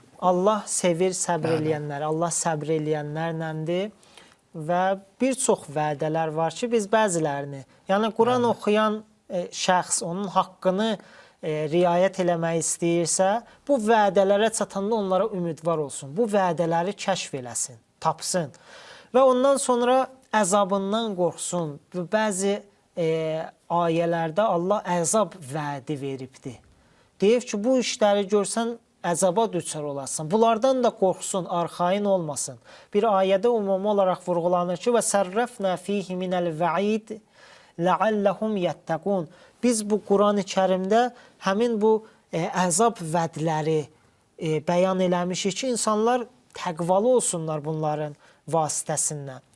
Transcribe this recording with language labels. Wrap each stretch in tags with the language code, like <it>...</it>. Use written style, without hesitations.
<az>Allah sevir səbr edənləri, Allah səbr edənlərləndir və bir çox vədələr var ki, biz bəzilərini, yəni Quran oxuyan şəxs onun haqqını riayət eləmək istəyirsə, bu vədələrə çatanda onlara ümidvar olsun. Bu vədələri kəşf eləsin, tapsın. Və ondan sonra əzabından qorxsun. Bəzi ayələrdə Allah əzab vədi veribdir. Deyib ki, bu işləri görsən, əzaba düçar olasın. Bunlardan da qorxsun, arxain olmasın. Bir ayədə ümumi olaraq vurğulanır ki,</az> <ar>və sərrəfnə fihi minəl vəid ləalləhum yəttəqun.</ar> <az>Biz bu Quran-ı Kərimdə həmin bu əzab vədləri bəyan eləmişik ki, insanlar təqvalı olsunlar bunların vasitəsindən.</az>